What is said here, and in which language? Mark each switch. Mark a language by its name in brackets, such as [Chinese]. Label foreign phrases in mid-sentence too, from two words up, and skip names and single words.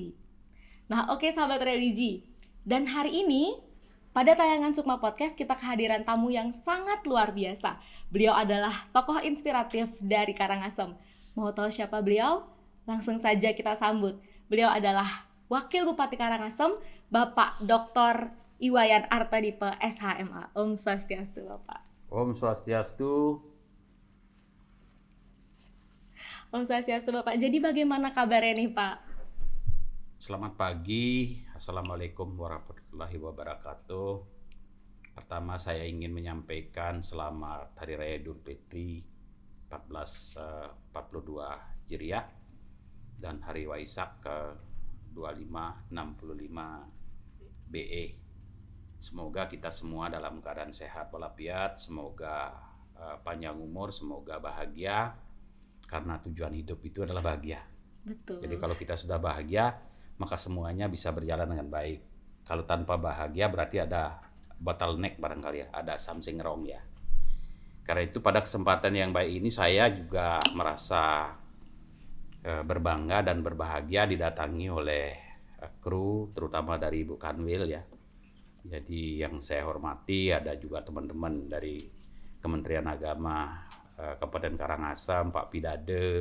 [Indonesian] Nah oke sahabat religi, dan hari ini pada tayangan Sukma Podcast kita kehadiran tamu yang sangat luar biasa. Beliau adalah tokoh inspiratif dari Karangasem. Mau tahu siapa beliau? Langsung saja kita sambut. Beliau adalah Wakil Bupati Karangasem, Bapak Dr. Iwayan Artadipe SHMA. Om Swastiastu Bapak. Om Swastiastu. Om Swastiastu Bapak. Jadi bagaimana kabarnya nih Pak? Selamat pagi. [Arabic] السلام عليكم ورحمة الله وبركاته. [Indonesian] Pertama saya ingin menyampaikan selamat Hari Raya Idul Fitri 1442 Hijriah dan Hari Waisak ke 2565 BE. Semoga kita semua dalam keadaan sehat walafiat, semoga panjang umur, semoga bahagia, karena tujuan hidup itu adalah bahagia. Betul. Jadi kalau kita sudah bahagia, maka semuanya bisa berjalan dengan baik. Kalau tanpa bahagia berarti ada bottleneck barangkali ya, ada [English] something wrong [Indonesian] ya. Karena itu pada kesempatan yang baik ini saya juga merasa berbangga dan berbahagia didatangi oleh kru, terutama dari Ibu Kanwil ya. Jadi yang saya hormati ada juga teman-teman dari Kementerian Agama Kabupaten Karangasem, Pak Pidade.